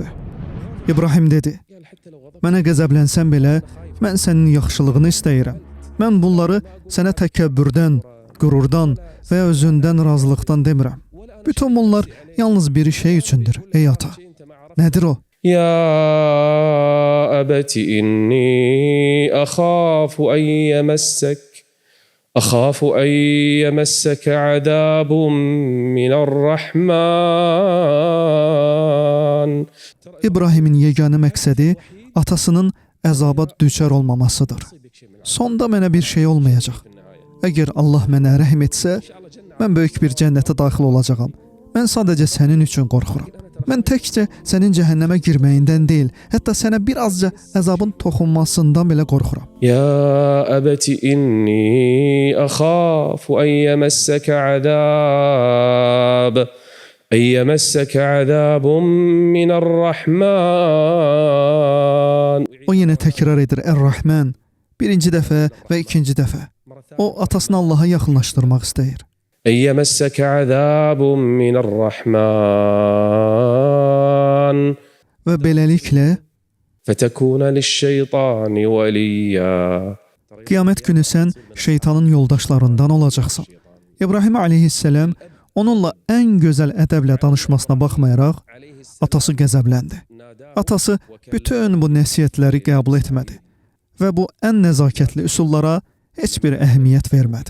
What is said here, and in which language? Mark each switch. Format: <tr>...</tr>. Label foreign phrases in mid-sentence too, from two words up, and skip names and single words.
<az>İbrahim dedi, mənə qəzəblənsən belə, mən sənin yaxşılığını istəyirəm. Mən bunları sənə təkəbbürdən, qürurdan və özündən razılıqdan demirəm. Bütün bunlar yalnız bir şey üçündür, ey ata. Nədir o?</az> <ar>يا أبت إني أخاف أن يمسك عذاب من الرحمن.</ar> <az>İbrahimin yeganə məqsədi atasının əzaba düçar olmamasıdır. Sonda mənə bir şey olmayacaq. Əgər Allah mənə rəhm etsə, mən böyük bir cənnətə daxil olacağam. Mən sadəcə sənin üçün qorxuram. Mən təkcə sənin cəhənnəmə girməyindən deyil, hətta sənə bir azca əzabın toxunmasından belə qorxuram.</az> <ar>يا أبت إني أخاف أن يمسك عذاب من الرحمن.</ar> <az>O yenə təkrar edir Ər-Rəhmən, birinci dəfə və ikinci dəfə. O atasını Allaha yaxınlaşdırmaq istəyir.</az> <ar>أن يمسك عذاب من الرحمن</ar> <az>Və beləliklə</az> <ar>فتكون للشيطان وليا.</ar> <az>qiyamət günü sən şeytanın yoldaşlarından olacaqsan. İbrahim əleyhissalam onunla ən gözəl ədəblə danışmasına baxmayaraq atası qəzəbləndi. Atası bütün bu nəsihətləri qəbul etmədi və bu ən nəzakətli üsullara heç bir əhəmiyyət vermədi.</az>